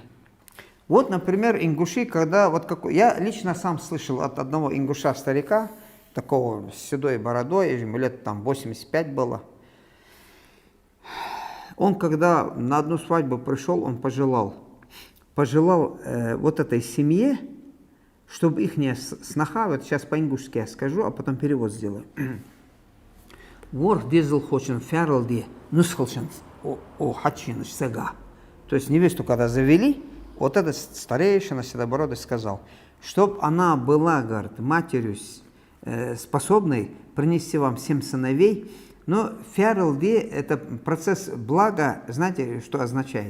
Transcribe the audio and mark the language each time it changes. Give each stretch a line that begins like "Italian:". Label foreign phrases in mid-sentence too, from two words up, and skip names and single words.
Russian: Вот, например, ингуши, когда вот я лично сам слышал от одного ингуша-старика, такого с седой бородой, ему лет там 85 было. Он, когда на одну свадьбу пришел, он пожелал вот этой семье, чтобы их сноха, вот сейчас по-ингушски я скажу, а потом перевод сделаю.
Ingush: Вор дизел хочен фярлди, нусхолшен о хачиныш сега.
Russian: То есть невесту, когда завели, вот этот старейшина седобородый сказал, чтоб она была, говорит, матерью способной принести вам 7 сыновей. Но фярлди – это процесс блага, знаете, что означает?